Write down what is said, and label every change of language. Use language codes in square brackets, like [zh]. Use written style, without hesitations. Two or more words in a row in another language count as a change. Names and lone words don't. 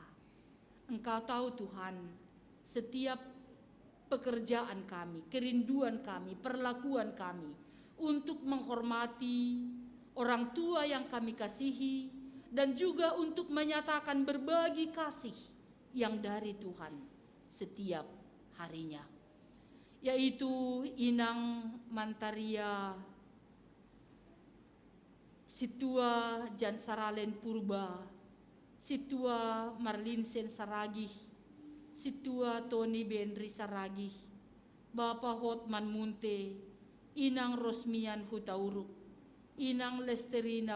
[id] Engkau tahu Tuhan setiap pekerjaan kami, kerinduan kami, perlakuan kami untuk menghormati orang tua yang kami kasihi dan juga untuk menyatakan berbagi kasih yang dari Tuhan setiap harinya. Yaitu Inang Mantaria Situa Jansaralen Purba, Situa Marlinsen Saragih, Situa Tony Benri Saragih, Bapak Hotman Munte, Inang Rosmian Hutauruk, Inang Lesterina